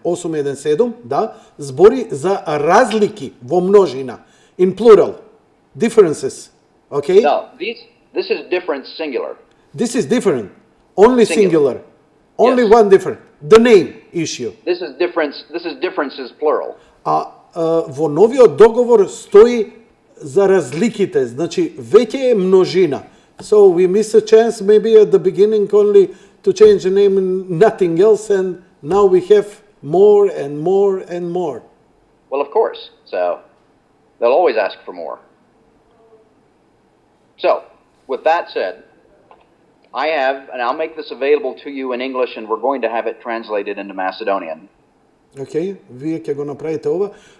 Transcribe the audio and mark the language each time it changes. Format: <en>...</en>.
<mk>817, да, збори за разлики во множина,</mk> <en>in plural, differences, okay? No, this is difference singular. This is different, only singular. Only Yes. one different, the name issue. This is differences plural.</en> <mk>Во новиот договор стои за разликите, значи веќе е множина.</mk> <en>So we missed a chance maybe at the beginning only to change the name and nothing else, and now we have more and more and more. Well, of course. So they'll always ask for more. So, with that said, I have, and I'll make this available to you in English, and we're going to have it translated into Macedonian.</en> <mk>Okay, вие ќе го направите ова.</mk>